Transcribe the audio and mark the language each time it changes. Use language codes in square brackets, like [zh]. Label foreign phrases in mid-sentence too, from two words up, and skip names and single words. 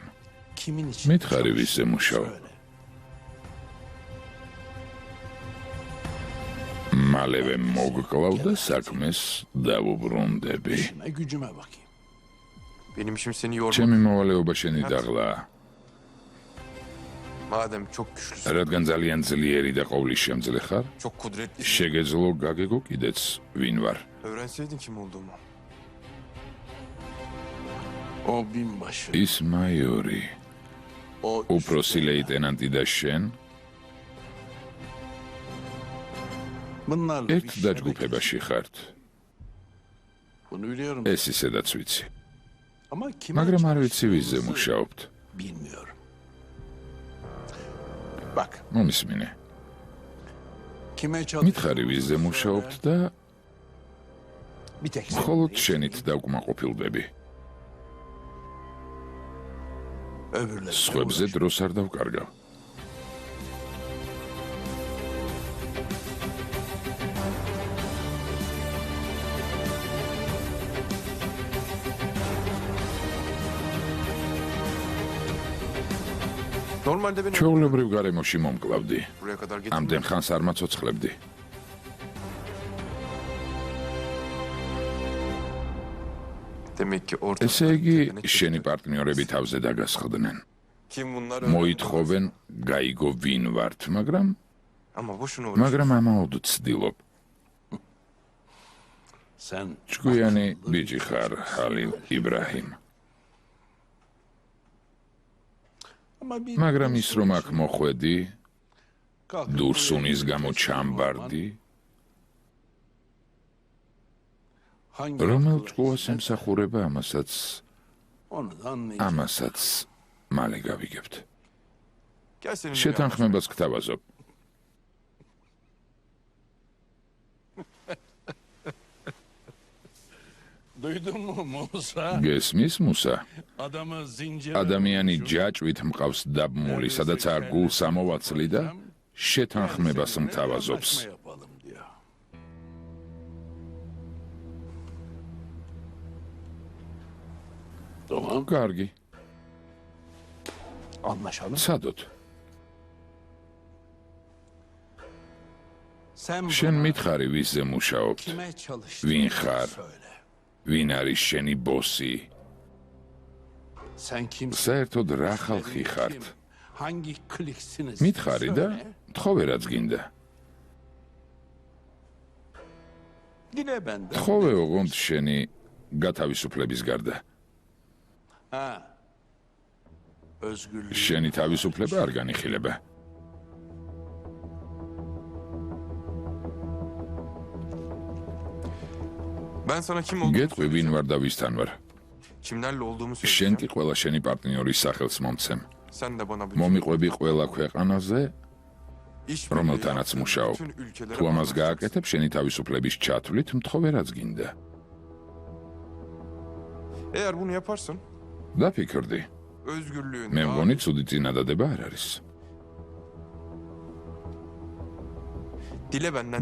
[tr] Kimin için? [ka] მითხარი ვისზე მუშაობ? [tr] Söyle. [ka] მალევე მოგკლავ და საქმეს დავუბრუნდები. [tr] İşime gücüme bakayım. Benim işim seni yormak. [ka] ჩემი მოვალეობა შენი დაღლაა. [tr] Madem çok güçlüsün, [ka] რადგან ძალიან ძლიერი და ყოვლის შემძლე ხარ, [tr] çok kudretlisin. [ka] შეგეძლო გაგეგო კიდეც ვინ ვარ. [tr] Öğrenseydin kim olduğumu. O binbaşı. [ka] ის მაიორი, [tr] O [ka] უფროსი ლეიტენანტი და შენ [tr] Bunlarla [ka] ერთ [tr] bir işe [ka] დაჯგუფებაში ხართ. [tr] Bunu biliyorum. [ka] ეს ისედაც ვიცი. [tr] Ama kime [ka] მაგრამ არ ვიცი ვისზე [tr] çalıştığınızı [ka] მუშაობთ. [tr] bilmiyorum. Bak, [ka] მომისმინე. [tr] kime [ka] მითხარი ვისზე მუშაობთ და [tr] bir tek [ka] მხოლოდ შენით დავკმაყოფილდები. [tr] öbürleri. [ka] სხვებზე დროს არ დავკარგავ. [tr] Normalde beni [ka] ჩვეულებრივ გარემოში მომკლავდი. [tr] buraya kadar [ka] ამდენ [tr] getirmek. [ka] ხანს არ მაცოცხლებდი. [tr] Demek ki ortada. [ka] ესე იგი, შენი პარტნიორები თავზე დაგასხდნენ. [tr] Kim bunlar? [ka] მოითხოვენ გაიგო ვინ ვართ, მაგრამ [tr] Ama boşuna uğraş. [ka] მაგრამ ამაოდ ცდილობ. [tr] Sen [ka] ჭკვიანი ბიჭი ხარ, ჰალილ იბრაჰიმ. [tr] ama bir [ka] მაგრამ ის რომ აქ მოხვედი, [tr] kalkıp [ka] დურსუნის [tr] buraya [ka] გამო [tr] getirmek [ka] ჩამბარდი, [tr] hangi [ka] რომელ [tr] akıllı [ka] ჭკუას [tr] hizmet? [ka] ემსახურება ამასაც [tr] Onu da anlayacağım. [ka] ამასაც მალე გავიგებთ. [tr] Gel seninle bir [ka] შეთანხმებას გთავაზობ. [tr] Duydun mu Musa? [ka] გესმის, მუსა? [tr] Adamı zincir. [ka] ადამიანი ჯაჭვით მყავს დაბმული, სადაც არ გულს ამოვაცლი და შეთანხმებას მთავაზობს. [tr] yapalım diyor. Tamam, [ka] კარგი, [tr] anlaşalım. [ka] ცადოთ. [tr] Sen [ka] შენ [tr] bana [ka] მითხარი ვისზე მუშაობთ? [tr] kime çalıştığını [ka] ვინ ხარ? [tr] söyle. [ka] ვინ არის შენი ბოსი? [tr] Sen kimsin? [ka] საერთოდ რა ხალხი [tr] Kim? [ka] ხართ? [tr] Hangi kliksiniz? [ka] მითხარი და თხოვე რაც გინდა. [tr] Dile benden. [ka] თხოვე ოღონდ შენი გათავისუფლების გარდა. [tr] Ha. Özgürlük. [ka] შენი თავისუფლება არ განიხილება. [tr] Ben sana kim olduğumu [ka] გეტყვი ვინ ვარ და ვისთან ვარ. [tr] kimlerle olduğumu [ka] შენ [tr] söyleyeceğim. [ka] კი ყველა შენი პარტნიორის სახელს მომცემ. [tr] Sen de bana bütün [ka] მომიყვები ყველა ქვეყანაზე, [tr] iş [ka] რომელთანაც [tr] birliği [ka] მუშაობ. [tr] bütün ülkelere [ka] თუ ამას [tr] anlatacaksın. [ka] გააკეთებ, შენი თავისუფლების ჩათვლით მთხოვე რაც გინდა. [tr] Eğer bunu yaparsan [ka] დაფიქრდი, [tr] özgürlüğün [ka] მე მგონი ცუდი წინადადება არ არის. [tr] dile benden